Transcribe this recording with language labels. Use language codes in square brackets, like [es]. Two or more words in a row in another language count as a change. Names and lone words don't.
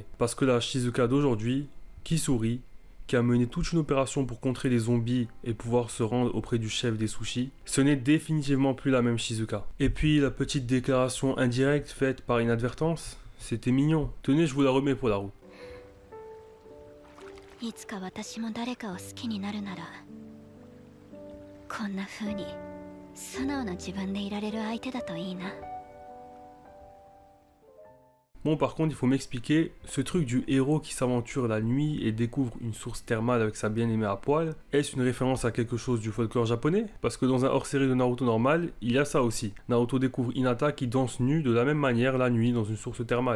[fr] Parce que la Shizuka d'aujourd'hui, qui sourit, qui a mené toute une opération pour contrer les zombies et pouvoir se rendre auprès du chef des sushis, ce n'est définitivement plus la même Shizuka. Et puis la petite déclaration indirecte faite par inadvertance, c'était mignon. Tenez, je vous la remets pour la route. [ja] いつか私も誰かを好きになるならこんな風に素直な自分でいられる相手だといいな。 [fr] Bon, par contre, il faut m'expliquer, ce truc du héros qui s'aventure la nuit et découvre une source thermale avec sa bien-aimée à poil, est-ce une référence à quelque chose du folklore japonais? Parce que dans un hors-série de Naruto normal, il y a ça aussi. Naruto découvre Hinata qui danse nue de la même manière la nuit dans une source thermale.